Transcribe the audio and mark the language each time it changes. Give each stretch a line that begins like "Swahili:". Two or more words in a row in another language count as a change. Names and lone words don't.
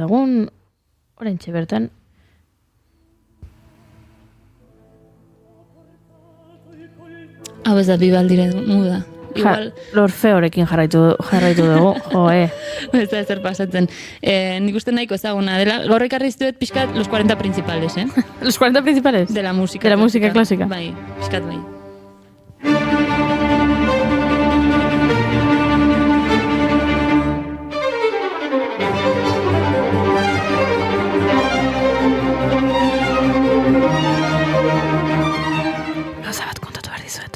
Basque: Entzun dezagun, Oraintxe bertan. Hau ez da Bibaldire muda. Igual, L'Orfeorekin jarraitu dugu, joe. ez da ezer pasatzen. Nik uste nahiko ezaguna dela. Gaur ekarri iztuet pixkat
Spanish: los 40 principales,
Basque: eh?
Spanish: Los 40 principales? De la música. De la música clásica.
Basque: Bai, pixkat bai. Gauza bat kontatu behar dizuet.